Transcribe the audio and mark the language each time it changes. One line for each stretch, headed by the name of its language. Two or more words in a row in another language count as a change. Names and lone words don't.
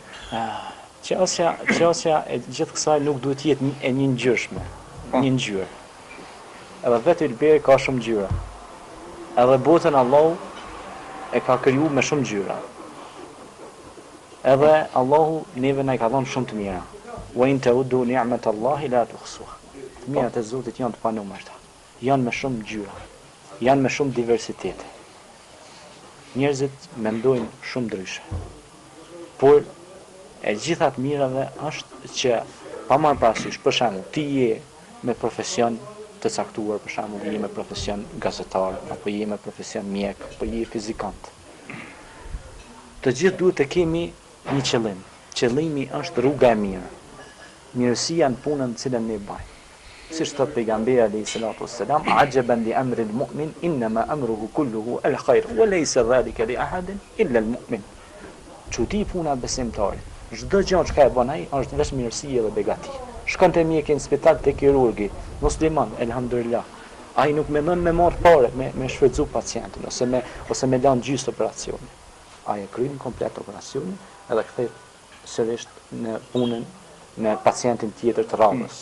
Albanian: Qasja e gjithë kësaj nuk duhet jetë e një ngjyrshme, një ngjyrë. Edhe vetë Ilberi ka shumë ngjyra. Edhe botën Allahu e ka kriju me shumë ngjyra. Edhe Allahu neve na i ka dhënë shumë të mira.
Arabic: وإن تعدوا نعمة الله لا تحصوها.
Albanian: Të mirat e Zotit janë të panumërta. Janë me shumë ngjyra. Janë me shumë diversitete. Njerëzit mendojnë shumë ndryshe. Por e gjitha të mirave është që pa marrë parasysh, për shembull, ti je me profesion të caktuar, për shembull, je me profesion gazetar, apo je me profesion mjek, apo je fizikant. Të gjithë duhet të kemi një qëllim. Qëllimi është rruga e mirë. Mirësia në punën të cilën ne bëjmë. Siç thot pejgamberi
Arabic: عليه الصلاة والسلام عجبا لأمر المؤمن إنما أمره كله الخير وليس ذلك لأحد إلا المؤمن.
Albanian: Çudi puna besimtarit. Çdo gjë që e bën ai është vetëm mirësi dhe begati. Shkon te mjeku në spital te kirurgi, musliman, elhamdulillah. Ai nuk mendon me marr parë, me shfrytzu pacientin ose me lënë gjysë operacioni. Ai e kryen komplet operacionin edhe kthehet sërish në punën në pacientin tjetër të radhës.